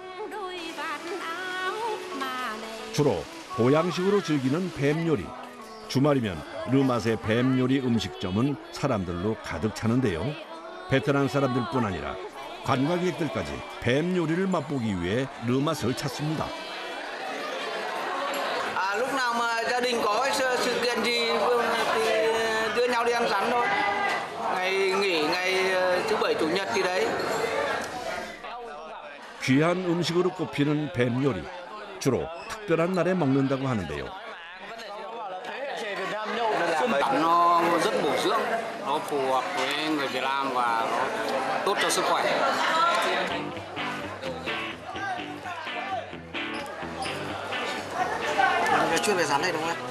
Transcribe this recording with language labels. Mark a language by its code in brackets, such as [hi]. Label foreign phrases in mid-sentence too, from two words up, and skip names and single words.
[ko] 주로 보양식으로 즐기는 뱀 요리. 주말이면 르맛의 뱀 요리 음식점은 사람들로 가득 차는데요. 베트남 사람들뿐 아니라 관광객들까지 뱀 요리를 맛보기 위해 르맛을 찾습니다. [vi] Lúc nào mà gia đình có sự kiện gì thì đưa nhau đi ăn rắn thôi. Ngày nghỉ, ngày thứ bảy chủ nhật gì đấy. [ko] 귀한 음식으로 꼽히는 뱀 요리. 주로 특별한 날에 먹는다고 하는데요. [vi] Nó rất bổ dưỡng, nó phù hợp với người Việt Nam và nó tốt cho sức khỏe. Chuyên về rắn đây đúng không em?